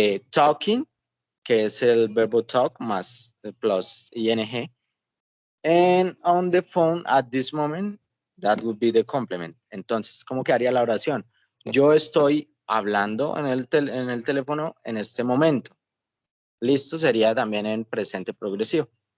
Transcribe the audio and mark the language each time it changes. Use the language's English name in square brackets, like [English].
[Spanish] Talking, que es el verbo talk más plus ing. [English] And on the phone at this moment, that would be the complement. [Spanish] Entonces, ¿cómo quedaría la oración? Yo estoy hablando en el teléfono en este momento. Listo, sería también en presente progresivo.